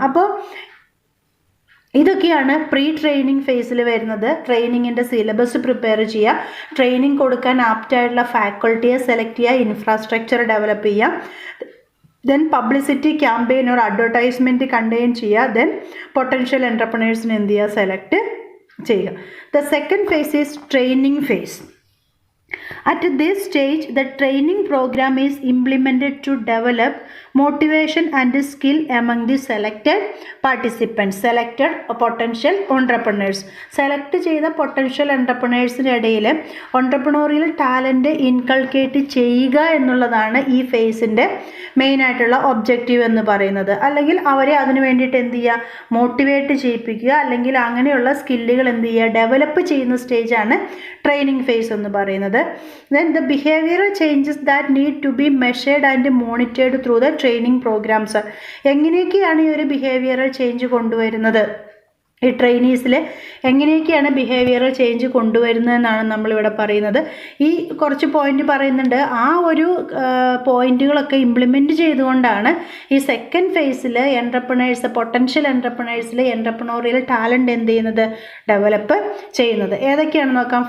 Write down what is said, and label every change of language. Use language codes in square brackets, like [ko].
[ml] അപ്പോൾ ഇതൊക്കെയാണ് pre training ഫേസിൽ വരുന്നത്. ട്രെയിനിങ്ങിൻ്റെ സിലബസ് പ്രിപ്പയർ ചെയ്യുക, ട്രെയിനിങ് കൊടുക്കാൻ ആപ്റ്റായിട്ടുള്ള ഫാക്കൾട്ടിയെ സെലക്ട് ചെയ്യുക, ഇൻഫ്രാസ്ട്രക്ചർ ഡെവലപ്പ് ചെയ്യുക, then publicity campaign or advertisement contain ചെയ്യുക, ദെൻ പൊട്ടൻഷ്യൽ എൻ്റർപ്രണേഴ്സിനെ എന്ത് ചെയ്യുക സെലക്ട് ചെയ്യുക. [en] The second phase is training phase. At this stage, the training program is implemented to develop motivation and skill among the selected participants, selected potential entrepreneurs. [ml] Select ചെയ്ത potential എൻ്റർപ്രണേഴ്സിൻ്റെ ഇടയിൽ എൻ്റർപ്രണോറിയൽ talent inculcate ചെയ്യുക എന്നുള്ളതാണ് ഈ ഫേസിൻ്റെ മെയിനായിട്ടുള്ള objective എന്ന് പറയുന്നത്. അല്ലെങ്കിൽ അവരെ അതിന് വേണ്ടിയിട്ട് എന്ത് ചെയ്യുക മോട്ടിവേറ്റ് ചെയ്യിപ്പിക്കുക, അല്ലെങ്കിൽ അങ്ങനെയുള്ള സ്കില്ലുകൾ എന്ത് ചെയ്യുക ഡെവലപ്പ് ചെയ്യുന്ന സ്റ്റേജാണ് ട്രെയിനിങ് ഫേസ് എന്ന് പറയുന്നത്. [en] Then the behavioral changes that need to be measured and monitored through the training programs. [ml] എങ്ങനെയൊക്കെയാണ് ഈ ഒരു ബിഹേവിയറൽ ചേഞ്ച് കൊണ്ടുവരുന്നത്, ഈ ട്രെയിനീസിൽ എങ്ങനെയൊക്കെയാണ് ബിഹേവിയറൽ ചേഞ്ച് കൊണ്ടുവരുന്നതെന്നാണ് നമ്മളിവിടെ പറയുന്നത്. ഈ കുറച്ച് പോയിന്റ് പറയുന്നുണ്ട്. ആ ഒരു പോയിന്റുകളൊക്കെ ഇംപ്ലിമെൻറ്റ് ചെയ്തുകൊണ്ടാണ് ഈ സെക്കൻഡ് ഫേസിൽ എൻ്റർപ്രണേഴ്സ് പൊട്ടൻഷ്യൽ എൻ്റർപ്രണേഴ്സിൽ എൻ്റർപ്രണോറിയൽ ടാലൻറ്റ് എന്ത് ചെയ്യുന്നത് ഡെവലപ്പ് ചെയ്യുന്നത്. ഏതൊക്കെയാണെന്ന് നോക്കാം.